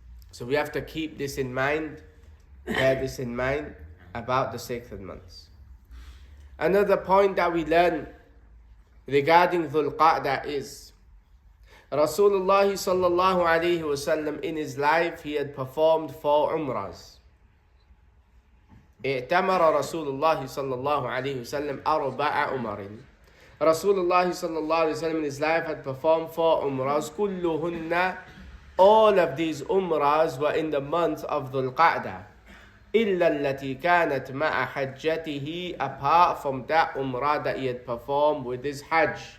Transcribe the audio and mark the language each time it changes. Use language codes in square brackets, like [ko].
[en] So we have to keep this in mind, bear this in mind about the sacred months. Another point that we learn regarding Dhul Qa'dah is Rasulullah sallallahu alayhi wasallam in his life, he had performed 4 umrahs. [ar] اعتمر رسول الله صلى الله عليه وسلم 4 أمر. [en] Rasulullah sallallahu alayhi wasallam in his life had performed 4 umrahs. كلهن, all of these umrahs were in the month of Dhul Qa'dah. [ar] إلا التي كانت مع حجته, [en] apart from that umrah that he had performed with his hajj.